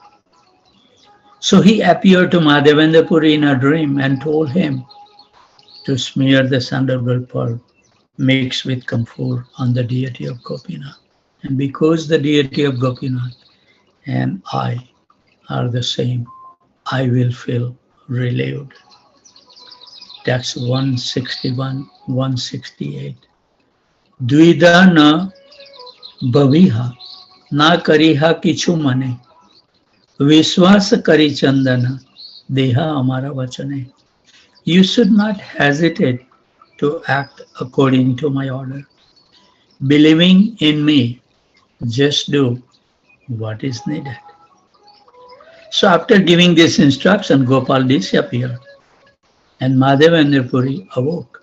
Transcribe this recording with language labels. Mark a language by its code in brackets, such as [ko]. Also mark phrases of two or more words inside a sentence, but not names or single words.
[en] So he appeared to Madhavendra Puri in a dream and told him, to smear the sandalwood pulp mixed with camphor on the deity of Gopinath. And because the deity of Gopinath and I are the same, I will feel relieved. Text 161, 168. [bn] দ্বিধা না ভাবিহ না করিহ কিছু মনে বিশ্বাস করি চন্দন দেহ আমার বচনে. [en] You should not hesitate to act according to my order. Believing in me, just do what is needed. So after giving this instruction, Gopal disappeared and Madhavendra Puri awoke.